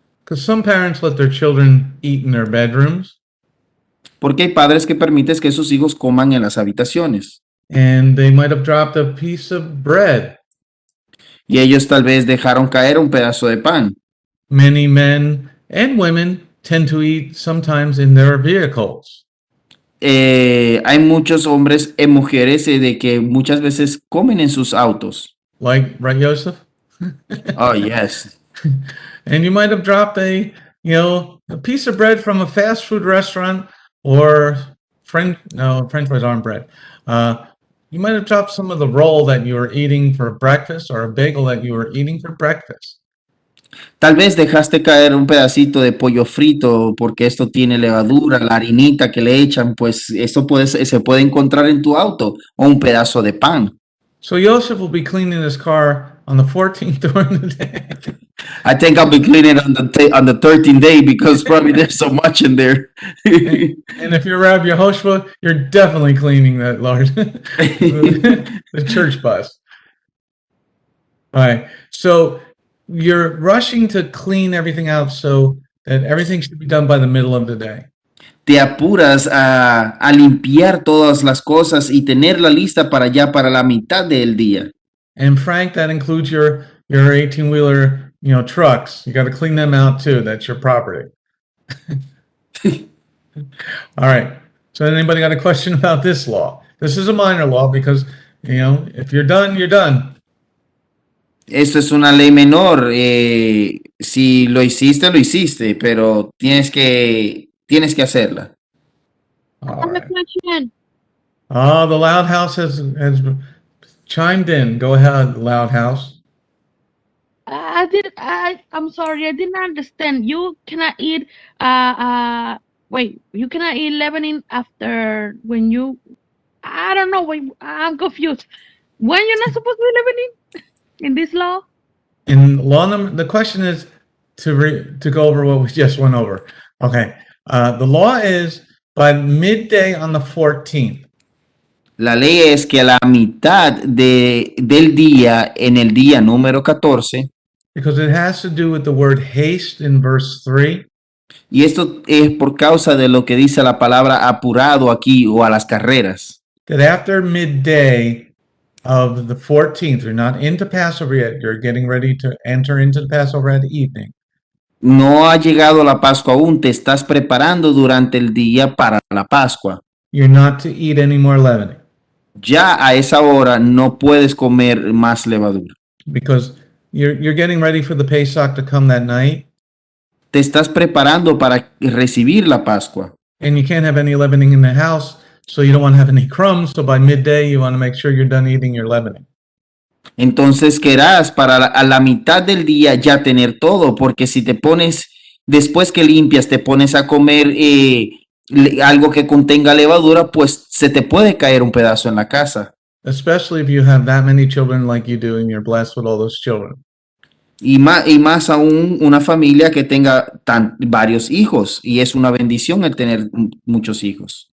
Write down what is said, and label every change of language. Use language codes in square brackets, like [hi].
[en] Because some parents let their children eat in their bedrooms, [es] Porque hay padres que permiten que sus hijos coman en las habitaciones. [en] and they might have dropped a piece of bread. [es] Y ellos tal vez dejaron caer un pedazo de pan. [en] Many men and women tend to eat sometimes in their vehicles. [es] Hay muchos hombres y mujeres de que muchas veces comen en sus autos. [en] Like, right, Joseph? Oh, yes. And you might have dropped a piece of bread from a fast food restaurant or French fries aren't bread. You might have dropped some of the roll that you were eating for breakfast or a bagel that you were eating for breakfast. [es] Tal vez dejaste caer un pedacito de pollo frito porque esto tiene levadura, la harinita que le echan, pues esto se puede encontrar en tu auto o un pedazo de pan. [en] So Joseph will be cleaning his car on the 14th during the day. I think I'll be cleaning on the 13th day because probably there's so much in there. And if you're Rabbi Yehoshua, you're definitely cleaning that large the church bus. All right. So you're rushing to clean everything out so that everything should be done by the middle of the day. [es] Te apuras a limpiar todas las cosas y tenerla lista para la mitad del día. [en] And Frank, that includes your 18-wheeler, trucks. You got to clean them out too. That's your property. All right. So anybody got a question about this law? This is a minor law because, if you're done, you're done. [es] Esto es una ley menor. Si lo hiciste, pero tienes que hacerla. [en] All I have a right. question. Oh, the Loud House has chimed in. Go ahead, Loud House. I'm sorry, I didn't understand. You cannot eat you cannot eat leavening after when you I don't know, wait, I'm confused. When you're not supposed to be leavening in this law? In law number, the question is to go over what we just went over. Okay. The law is by midday on the 14th. [es] La ley es que a la mitad del día, en el día número 14, [en] Because it has to do with the word haste in verse 3. [es] y esto es por causa de lo que dice la palabra apurado aquí o a las carreras, [en] That after midday of the 14th, you're not into Passover yet, you're getting ready to enter into the Passover at evening. [es] no ha llegado la Pascua aún, te estás preparando durante el día para la Pascua. [en] You're not to eat any more leavening [es] Ya a esa hora no puedes comer más levadura. [en] because you're getting ready for the Pesach to come that night, [es] Te estás preparando para recibir la Pascua [en] and you can't have any leavening in the house So you don't want to have any crumbs. So by midday, you want to make sure you're done eating your leavening. [es] Entonces querrás a la mitad del día ya tener todo, porque si te pones, después que limpias, te pones a comer algo que contenga levadura, pues se te puede caer un pedazo en la casa. [en] Especially if you have that many children like you do and you're blessed with all those children. [es] Y más aún una familia que tenga varios hijos, y es una bendición el tener muchos hijos.